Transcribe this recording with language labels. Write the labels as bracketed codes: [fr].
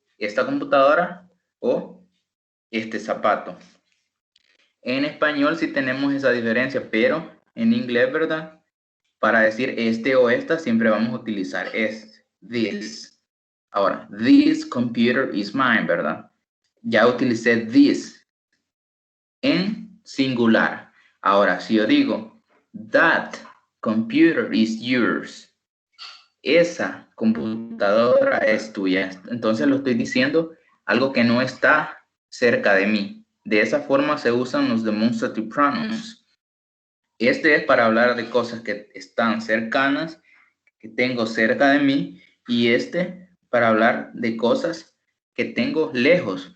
[es] Esta computadora o este zapato. En español sí tenemos esa diferencia, pero en inglés, ¿verdad? Para decir este o esta siempre vamos a utilizar this. [en] Ahora, this computer is mine, ¿verdad? [es] Ya utilicé this en singular. Ahora, si yo digo, [en] that computer is yours. [es] Esa computadora es tuya. Entonces lo estoy diciendo algo que no está cerca de mí. De esa forma se usan los demonstrative pronouns. Este es para hablar de cosas que están cercanas, que tengo cerca de mí, y este para hablar de cosas que tengo lejos.